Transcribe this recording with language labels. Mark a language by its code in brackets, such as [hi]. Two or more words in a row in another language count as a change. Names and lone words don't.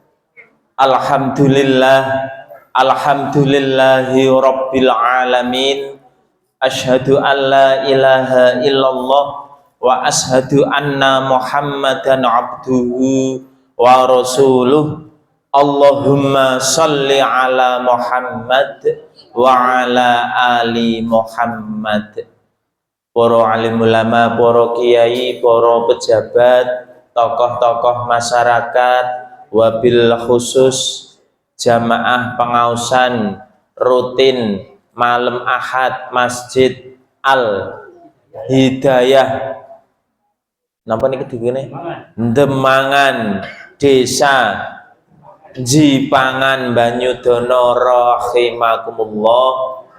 [ar] الحمد لله رب العالمين. أشهد أن لا إله إلا الله وأشهد أن محمدا عبده ورسوله. اللهم صل على محمد وعلى آل محمد. [id] Para alim ulama, para kiai, para pejabat, tokoh-tokoh masyarakat, [ar] وبالخصوص [id] jamaah pengausan rutin malam Ahad Masjid Al Hidayah [jv] napa niki digene [id] Demangan Desa Jipangan Banyudono rahimakumullah.